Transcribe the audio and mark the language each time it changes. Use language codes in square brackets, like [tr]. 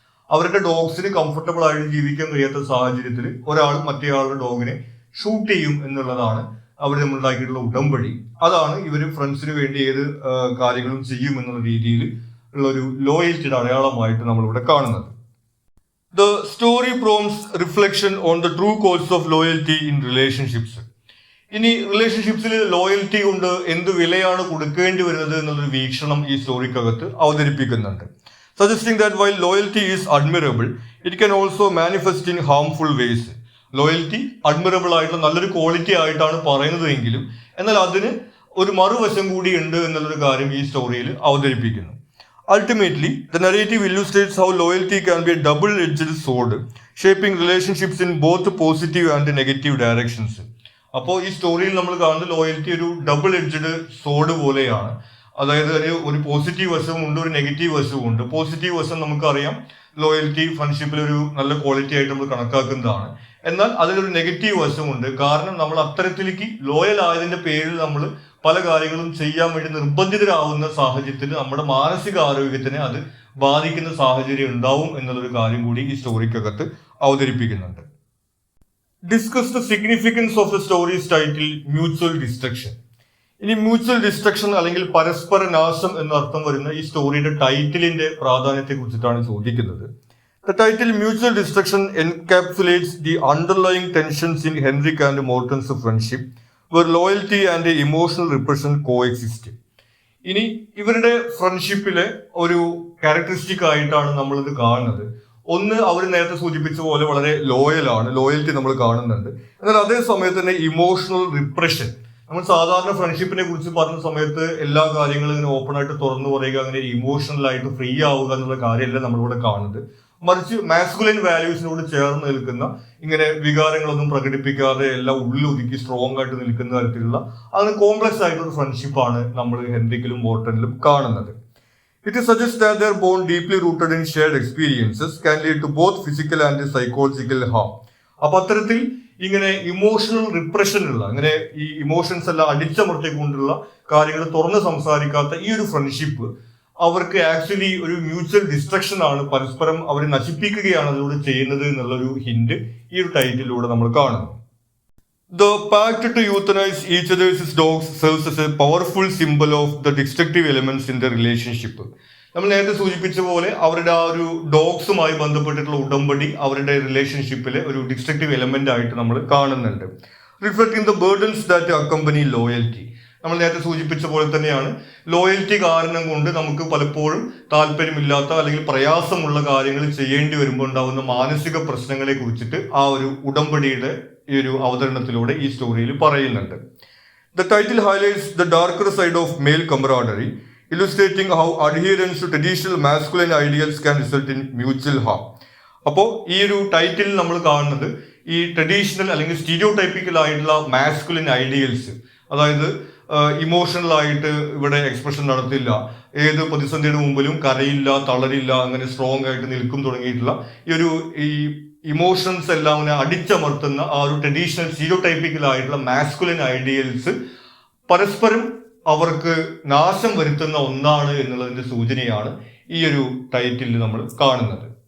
[ml] അവരുടെ ഡോഗ്സിന് കംഫർട്ടബിൾ ആയിട്ട് ജീവിക്കാൻ കഴിയാത്ത സാഹചര്യത്തിൽ ഒരാൾ മറ്റേയാളുടെ ഡോഗിനെ ഷൂട്ട് ചെയ്യും എന്നുള്ളതാണ് അവർ നമ്മളുണ്ടാക്കിയിട്ടുള്ള ഉടമ്പടി. അതാണ് ഇവർ ഫ്രണ്ട്സിന് വേണ്ടി ഏത് കാര്യങ്ങളും ചെയ്യും എന്നുള്ള രീതിയിൽ ഉള്ള ഒരു ലോയൽറ്റിയുടെ അടയാളമായിട്ട് നമ്മളിവിടെ കാണുന്നത്. [en] The story prompts reflection on the true costs of loyalty in relationships. [ml] ഇനി റിലേഷൻഷിപ്സിൽ ലോയൽറ്റി കൊണ്ട് എന്ത് വിലയാണ് കൊടുക്കേണ്ടി വരുന്നത് എന്നുള്ളൊരു വീക്ഷണം ഈ സ്റ്റോറിക്കകത്ത് അവതരിപ്പിക്കുന്നുണ്ട്. [en] Suggesting that while loyalty is admirable, it can also manifest in harmful ways. [ml] Loyalty അഡ്മിറബിൾ ആയിട്ടുള്ള നല്ലൊരു ക്വാളിറ്റി ആയിട്ടാണ് പറയുന്നത് എങ്കിലും എന്നാൽ അതിന് ഒരു മറുവശം കൂടി ഉണ്ട് എന്നുള്ളൊരു കാര്യം ഈ സ്റ്റോറിയിൽ അവതരിപ്പിക്കുന്നു. [en] Ultimately, the narrative illustrates how loyalty can be a double-edged sword, shaping relationships in both positive and negative directions. [ml] അപ്പോൾ ഈ സ്റ്റോറിയിൽ നമ്മൾ കാണുന്ന ലോയൽറ്റി ഒരു ഡബിൾ എഡ്ജഡ് സോഡ് പോലെയാണ്. അതായത് ഒരു പോസിറ്റീവ് വശവും ഉണ്ട്, ഒരു നെഗറ്റീവ് വശവും ഉണ്ട്. പോസിറ്റീവ് വശം നമുക്കറിയാം, ലോയൽറ്റി ഫ്രണ്ട്ഷിപ്പിൽ ഒരു നല്ല ക്വാളിറ്റി ആയിട്ട് നമ്മൾ കണക്കാക്കുന്നതാണ്. എന്നാൽ അതിലൊരു നെഗറ്റീവ് വശമുണ്ട്. കാരണം നമ്മൾ അത്തരത്തിലേക്ക് ലോയൽ ആയതിന്റെ പേരിൽ നമ്മൾ പല കാര്യങ്ങളും ചെയ്യാൻ വേണ്ടി നിർബന്ധിതരാകുന്ന സാഹചര്യത്തിൽ നമ്മുടെ മാനസിക ആരോഗ്യത്തിനെ അത് ബാധിക്കുന്ന സാഹചര്യം ഉണ്ടാവും എന്നുള്ളൊരു കാര്യം കൂടി ഈ സ്റ്റോറിക്കകത്ത് അവതരിപ്പിക്കുന്നുണ്ട്. [en] Discuss the significance of the story's title mutual destruction. [ml] ഇനി മ്യൂച്വൽ ഡിസ്ട്രക്ഷൻ അല്ലെങ്കിൽ പരസ്പര നാശം എന്നർത്ഥം വരുന്ന ഈ സ്റ്റോറിയുടെ ടൈറ്റിലിന്റെ പ്രാധാന്യത്തെ കുറിച്ചിട്ടാണ് ചോദിക്കുന്നത്. [en] The title Mutual Destruction encapsulates the underlying tensions in Henrik and Morton's friendship, where loyalty and emotional repression coexist. [ml] ഇനി ഇവരുടെ ഫ്രണ്ട്ഷിപ്പിലെ ഒരു ക്യാരക്ടറിസ്റ്റിക് ആയിട്ടാണ് നമ്മളിത് കാണുന്നത്. ഒന്ന്, അവർ നേരത്തെ സൂചിപ്പിച്ച പോലെ വളരെ ലോയലാണ്, ലോയൽറ്റി നമ്മൾ കാണുന്നുണ്ട്. എന്നാൽ അതേ സമയത്ത് തന്നെ ഇമോഷണൽ റിപ്രഷൻ. നമ്മൾ സാധാരണ ഫ്രണ്ട്ഷിപ്പിനെ കുറിച്ച് പറഞ്ഞ സമയത്ത് എല്ലാ കാര്യങ്ങളും ഇങ്ങനെ ഓപ്പൺ ആയിട്ട് തുറന്നു പറയുക, അങ്ങനെ ഇമോഷണൽ ആയിട്ട് ഫ്രീ ആവുക എന്നുള്ള കാര്യമല്ല നമ്മളിവിടെ കാണുന്നത്. മറിച്ച് മാസ്കുലൈൻ വാല്യൂസിനോട് ചേർന്ന് നിൽക്കുന്ന, ഇങ്ങനെ വികാരങ്ങളൊന്നും പ്രകടിപ്പിക്കാതെ എല്ലാം ഉള്ളിലൊതുക്കി സ്ട്രോങ് ആയിട്ട് നിൽക്കുന്ന തരത്തിലുള്ള അങ്ങനെ കോംപ്ലക്സ് ആയിട്ടുള്ള ഫ്രണ്ട്ഷിപ്പാണ് നമ്മൾ ഹെൻറിക്കിലും മോർട്ടനിലും കാണുന്നത്. [en] It suggest that their bond deeply rooted in shared experiences can lead to both physical and psychological harm. [ml] അപ്പൊ അത്തരത്തിൽ ഇങ്ങനെ ഇമോഷണൽ റിപ്രഷൻ ഉള്ള, അങ്ങനെ ഈ ഇമോഷൻസ് എല്ലാം അടിച്ചമർത്തിക്കൊണ്ടുള്ള കാര്യങ്ങൾ തുറന്ന് സംസാരിക്കാത്ത ഈ ഒരു ഫ്രണ്ട്ഷിപ്പ് അവർക്ക് ആക്ച്വലി ഒരു മ്യൂച്വൽ ഡിസ്ട്രക്ഷൻ ആണ്, പരസ്പരം അവരെ നശിപ്പിക്കുകയാണ് അതിലൂടെ ചെയ്യുന്നത് എന്നുള്ളൊരു ഹിന്റ് ഈ ഒരു ടൈറ്റിലൂടെ നമ്മൾ കാണുന്നു. [en] The pact to euthanize each other's dogs serves as a powerful symbol of the destructive elements in the relationship. [ml] നമ്മൾ നേരത്തെ സൂചിപ്പിച്ച പോലെ അവരുടെ ആ ഒരു ഡോഗ്സുമായി ബന്ധപ്പെട്ടിട്ടുള്ള ഉടമ്പടി അവരുടെ റിലേഷൻഷിപ്പിലെ ഒരു ഡിസ്ട്രക്റ്റീവ് എലമെന്റ് ആയിട്ട് നമ്മൾ കാണുന്നുണ്ട്. [en] Reflecting the burdens that accompany loyalty. [ml] നമ്മൾ നേരത്തെ സൂചിപ്പിച്ച പോലെ തന്നെയാണ് ലോയൽറ്റി കാരണം കൊണ്ട് നമുക്ക് പലപ്പോഴും താല്പര്യമില്ലാത്ത അല്ലെങ്കിൽ പ്രയാസമുള്ള കാര്യങ്ങൾ ചെയ്യേണ്ടി വരുമ്പോൾ ഉണ്ടാകുന്ന മാനസിക പ്രശ്നങ്ങളെ കുറിച്ചിട്ട് ആ ഒരു ഉടമ്പടിയുടെ ഈ ഒരു അവതരണത്തിലൂടെ ഈ സ്റ്റോറിയിൽ പറയുന്നുണ്ട്. [en] The title highlights the darker side of male camaraderie, illustrating how adherence to traditional masculine ideals can result in mutual harm. [ml] അപ്പോൾ ഈ ഒരു ടൈറ്റിൽ നമ്മൾ കാണുന്നത് ഈ ട്രഡീഷണൽ അല്ലെങ്കിൽ സ്റ്റീരിയോടൈപ്പിക്കൽ ആയിട്ടുള്ള മാസ്കുലിൻ ഐഡിയൽസ്, അതായത് ഇമോഷണൽ ആയിട്ട് ഇവിടെ എക്സ്പ്രഷൻ നടത്തില്ല, ഏത് പ്രതിസന്ധിയുടെ മുമ്പിലും കരയില്ല, തളരില്ല, അങ്ങനെ സ്ട്രോങ് ആയിട്ട് നിൽക്കും തുടങ്ങിയിട്ടുള്ള ഈ ഇമോഷൻസ് എല്ലാം അടിച്ചമർത്തുന്ന ആ ഒരു ട്രഡീഷണൽ സ്റ്റീരിയോടൈപ്പിക്കൽ ആയിട്ടുള്ള മാസ്കുലിൻ ഐഡിയൽസ് പരസ്പരം അവർക്ക് നാശം വരുത്തുന്ന ഒന്നാണ് എന്നുള്ളതിന്റെ സൂചനയാണ് ഈ ഒരു ടൈറ്റിൽ നമ്മൾ കാണുന്നത്.